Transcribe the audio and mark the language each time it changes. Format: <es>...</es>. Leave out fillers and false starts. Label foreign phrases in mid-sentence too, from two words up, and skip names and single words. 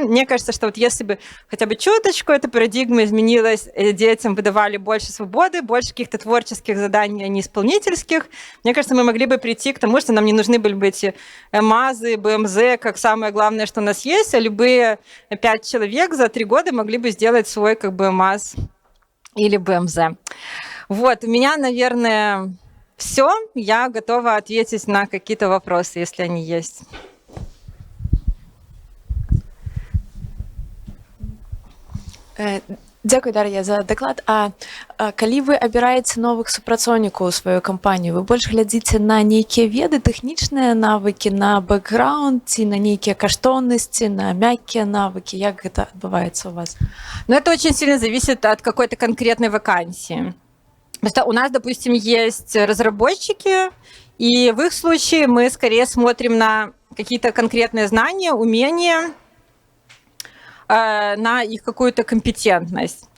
<ru>Мне кажется, что вот если бы хотя бы чуточку эта парадигма изменилась, детям выдавали больше свободы, больше каких-то творческих заданий, а не исполнительских, мне кажется, мы могли бы прийти к тому, что нам не нужны были бы эти МАЗы, БМЗ, как самое главное, что у нас есть, а любые 5 человек за 3 года могли бы сделать свой как бы МАЗ или БМЗ. Вот, у меня, наверное, все. Я готова ответить на какие-то вопросы, если они есть.</ru> <be>Дзякуй, Дар'я, за даклад. А калі вы абіраеце новых супрацоўнікаў у сваю кампанію, вы больш глядзіце на нейкія веды, тэхнічныя навыкі, на бэкграунд ці на нейкія каштоўнасці, на мяккія навыкі? Як гэта адбываецца у вас?</be> <ru>Ну, это очень сильно зависит от какой-то конкретной вакансии. Просто у нас, допустим, есть разработчики, и в их случае мы скорее смотрим на какие-то конкретные знания, умения, на их какую-то компетентность.</ru>